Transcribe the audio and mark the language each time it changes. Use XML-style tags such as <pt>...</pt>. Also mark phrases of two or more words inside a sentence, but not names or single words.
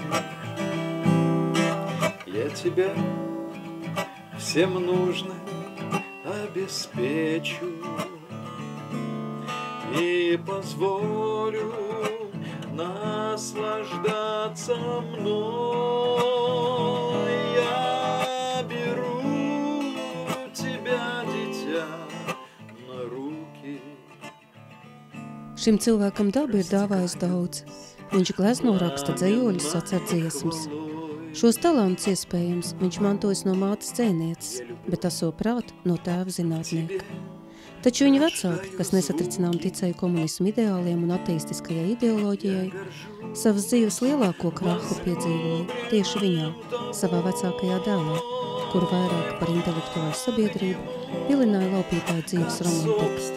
<ru>Я тебя всем нужным обеспечу и позволю наслаждаться мной. Я беру тебя, дитя, на руки.</ru> <lv>Šim cilvēkam daba ir dāvājusi daudz. Viņš glezno raksta dzejoļus, sacer dziesmas. Šos talantus iespējams viņš mantojas no mātes dzēnieces, bet aso prātu no tēva zinātnieka. Taču viņa vecāki, kas nesatricinām ticēja komunismu ideāliem un ateistiskajai ideoloģijai, savas dzīves lielāko krahu piedzīvoja tieši viņā, savā vecākajā dēlā, kuru vairāk par intelektuālu sabiedrību vilināja laupītāju dzīves romantika.</lv>